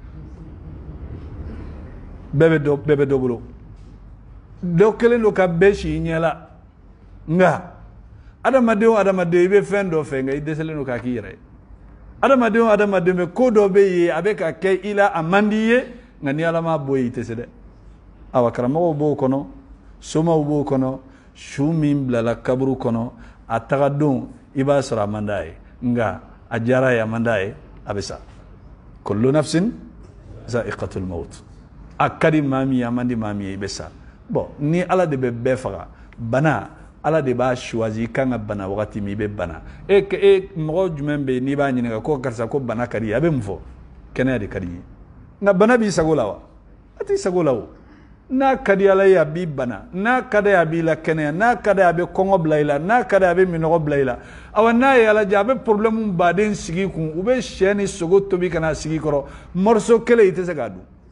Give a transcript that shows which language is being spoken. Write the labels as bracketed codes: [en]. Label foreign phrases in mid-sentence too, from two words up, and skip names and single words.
[bm] bɛɛ bɛ dɔ bolo dɔ kelen don ka bɛɛ si i ɲɛ la nka adamaden o adamaden i bɛ fɛn dɔ fɛ nka i dɛsɛlen don k'a k'i yɛrɛ ye adamaden o adamaden bɛ ko dɔ bɛ yen a bɛ ka kɛ i la a man di i ye nka ni ala m'a bɔ yen i tɛ se dɛ awa karamɔgɔw b'o kɔnɔ somaw b'o kɔnɔ su min bilala kaburu kɔnɔ a taga don i b'a sɔrɔ a man d'a ye nka a diyara ye a man d'a ye a bɛ sa [ar] كل نفس ذائقة الموت [bm] a ka di maa min ye a man di maa min ye i bɛ sa bon ni ala de bɛ bɛɛ faga bana ala de b'a choisi kan ka bana wagati min i bɛ bana e mɔgɔ jumɛn bɛ yen n'i b'a ɲininka ko karisa ko bana ka di ye a bɛ mun fɔ kɛnɛya de ka di ye nka bana b'i sago la wa a t'i sago la o n'a ka di ala ye a b'i bana n'a ka di a b'i la kɛnɛya n'a ka di a bɛ kɔngɔ bila i la n'a ka di a bɛ minɔgɔ bila i la awa n'a ye ala jɛ a bɛ problème baden sigi kun u bɛ sɛ ni sogo tobi ka na sigi kɔrɔ morceau kelen i tɛ se k'a dun